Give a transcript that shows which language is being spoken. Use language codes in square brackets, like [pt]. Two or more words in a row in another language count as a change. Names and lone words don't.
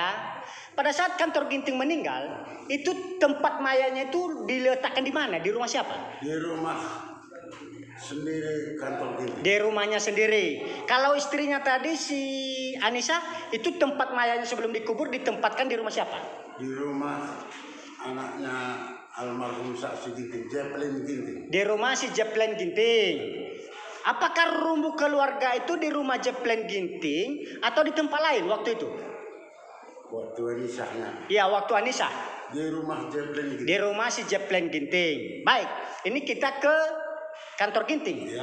[id] Pada saat Kantor Ginting meninggal, itu tempat mayatnya itu diletakkan di mana? Di rumah siapa? Di rumah sendiri Kantor Ginting. Di rumahnya sendiri. Kalau istrinya tadi si Anissa, itu tempat mayatnya sebelum dikubur ditempatkan di rumah siapa? Di rumah anaknya almarhum Saksi Ginting, Jeplin Ginting. Di rumah si Jeplin Ginting. Apakah rumbuk keluarga itu di rumah Jeplin Ginting atau di tempat lain waktu itu? Waktu Anissanya. Ya, waktu Anissa. Di rumah Jeplin Ginting. Di rumah si Jeplin Ginting. Baik, ini kita ke Kantor Ginting.